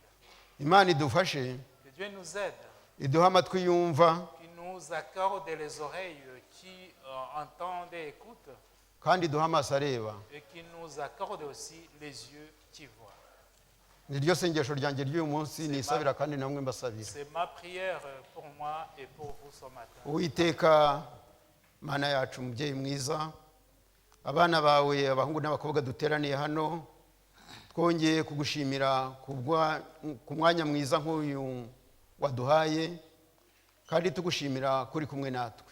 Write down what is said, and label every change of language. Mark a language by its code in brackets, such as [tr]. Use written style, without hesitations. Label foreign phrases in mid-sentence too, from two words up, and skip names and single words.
[rw] Imana idufashe, [fr] Que Dieu nous aide, [rw] iduhe amatwi yumva [fr] qu'il nous accorde les oreilles qui entendent et écoutent, [rw] kandi iduhe amaso areba. [fr] et qu'il nous accorde aussi les yeux qui voient. [rw] Niryo sengesho ryanjye ry'uyu munsi nisabira kandi namwe mbasabira. [fr] C'est ma prière pour moi et pour vous ce matin. [rw] Uwiteka Mana yacu mubyeyi mwiza, abana bawe abahungu n'abakobwa duteraniye hano, twongeye kugushimira ku mwanya mwiza nk'uyu waduhaye, kandi tugushimira kuri kumwe natwe.